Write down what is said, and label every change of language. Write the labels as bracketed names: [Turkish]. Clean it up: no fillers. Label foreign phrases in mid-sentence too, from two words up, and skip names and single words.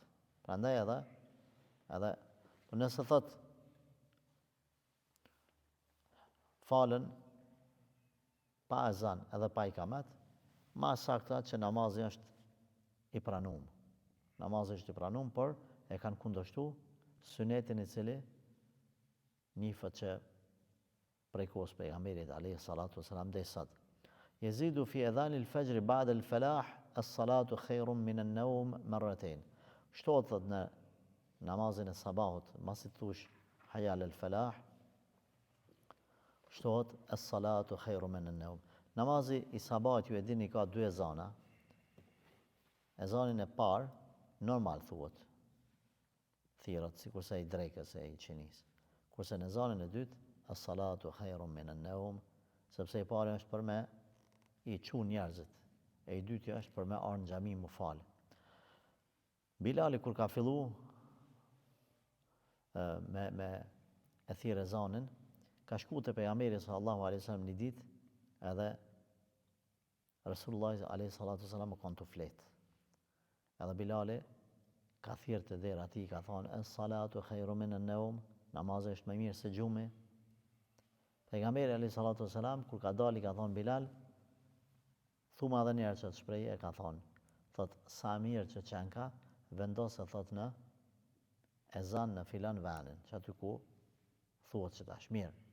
[Albanian] Prandaj edhe nëse thot falen pa ezan edhe pa ikamet, ma sakta që namazi është i pranum. Namazi është i pranum, por e kanë kundërshtu sunetin i cili nifët që prej kohës pejgamberit [Arabic] عليه الصلاة والسلام [Albanian] desat. [Arabic] يزيد في أذان الفجر بعد الفلاح الصلاة خير من النوم مرتين. [Albanian] Shtohet në namazin e sabahut, masi thush [Arabic] حي الفلاح, [Albanian] shtohet [Arabic] الصلاة خير من النوم. [Albanian] Namazi i sabahut, ju e dini, ka 2 ezana. Ezanin e parë normal thuhet, thirrët sikurse i drekës e i qinis. Kurse në ezanin e dytë, [Arabic] الصلاة خير من النوم, [Albanian] sepse i pari është për me i çu njerëzit, e i dyti është për me arë në xhami mu fal. Bilali kur ka fillu me e thirrë ezanin, ka shku te pejgamberi [Arabic] صلى الله عليه وسلم [Albanian] një ditë, edhe Resulullah [Arabic] عليه الصلاة والسلام [Albanian] ka të fletë. Edhe Bilali ka thirrë të dera ati, ka thonë, [Arabic] الصلاة خير من النوم, [Albanian] namazi është më mirë se gjumi. Pejgamberi [Arabic] عليه الصلاة والسلام [Albanian] kur ka dali ka thonë Bilal, thuma edhe njerë që të shprej, e ka thonë, thot, sa mirë që qenë ka, vendose thot në ezan në filan venin, që aty ku thuhet që tash mirë.